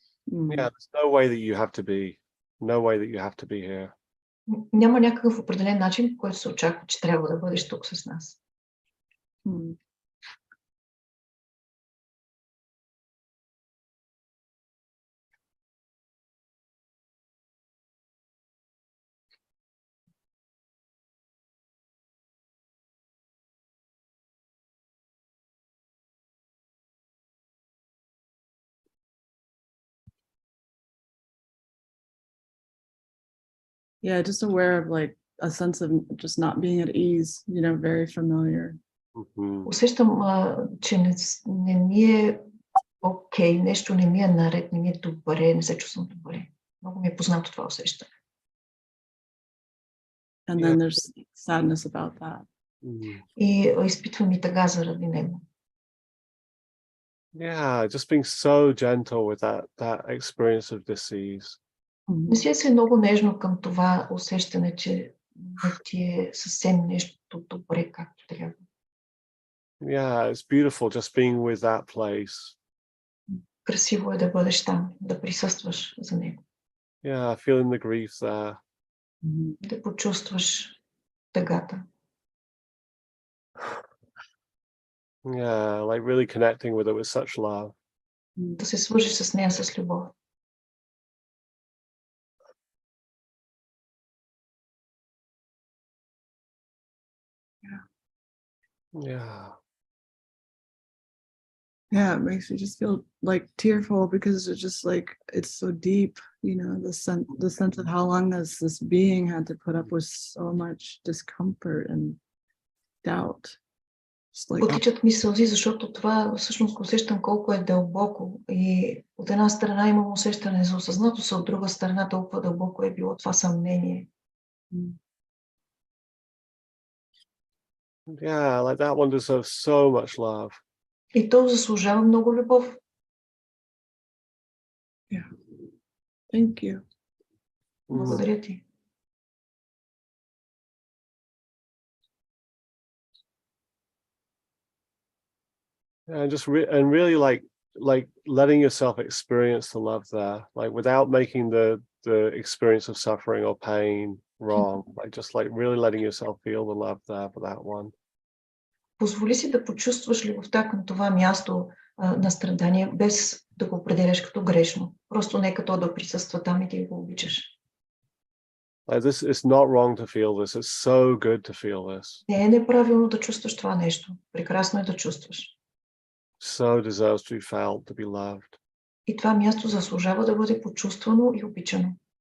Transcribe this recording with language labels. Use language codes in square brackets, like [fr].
[en] Yeah, there's no way that you have to be. No way that you have to be here. [bg] Няма някакъв определен начин, по който се очаква, че трябва да бъдеш тук с нас. [en] Yeah, just aware of like a sense of just not being at ease, you know, very familiar. [bg] Усещам, че не ми е окей, нещо не ми е наред, не ми е добре, не се чувствам добре. Много ми е познато това усещане. [en] And then there's sadness about that. [bg] И изпитвам и тъга заради него. [en] Yeah, just being so gentle with that experience of disease. [bg] Мисля се много нежно към това усещане, че не ти е съвсем нещо добре, както трябва. [en] Yeah, it's beautiful just being with that place. [bg] Красиво е да бъдеш там, да присъстваш за него. [en] Yeah, feeling the grief there. [bg] Да почувстваш тъгата. [en] Yeah, like really connecting with it with such love. [bg] Да се свържиш с нея с любов. [en] Yeah. Yeah, it makes me just feel like tearful because it's just like it's so deep, you know, the sense of how long this being had to put up with so much discomfort and doubt. Just like [bg] Потичат ми сълзи, защото това всъщност го усещам колко е дълбоко. И от една страна имам усещане за осъзнатост, а от друга страна толкова дълбоко е било това съмнение. [en] Yeah, like that one deserves so much love. [bg] И то заслужава много любов. [en] Yeah. Thank you. [bg] Благодаря ти. [en] And just really like letting yourself experience the love there, like without making the experience of suffering or pain wrong, like just like really letting yourself feel the love there for that one. [bg] Позволи си да почувстваш любовта към това място на страдание, без да го определяш като грешно. Просто нека то да присъства там и ти го обичаш. [en] Like this, it's not wrong to feel this. It's so good to feel this. [bg] Не е неправилно да чувстваш това нещо. Прекрасно е да чувстваш. [en] So deserves to be felt, to be loved. [bg] И това място заслужава да бъде почувствано и обичано.